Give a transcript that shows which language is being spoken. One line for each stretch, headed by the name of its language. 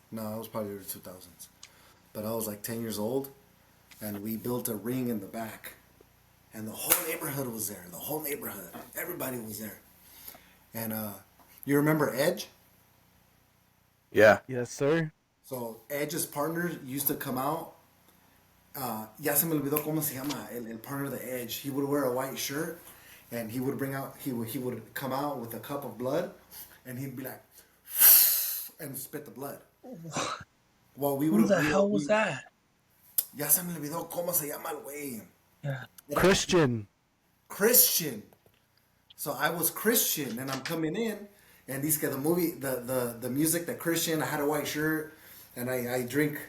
English: No, I was probably early 2000s. But I was like 10 years old, and we built a ring in the back. And the whole neighborhood was there. The whole neighborhood. Everybody was there. And You remember Edge? Yeah. Yes, sir. So Edge's partner used to come out.
Spanish: Ya se me olvidó cómo se llama el
English: partner of the Edge. He would wear a white shirt, and he would come out with a cup of blood, and he'd be like, and spit the blood. Well, Who the hell was that?
Spanish: Ya se me olvidó cómo se llama el güey.
English: Yeah. Christian. So I was Christian, and I'm coming in, and these guys, the music that Christian. I had a white shirt, and I drink.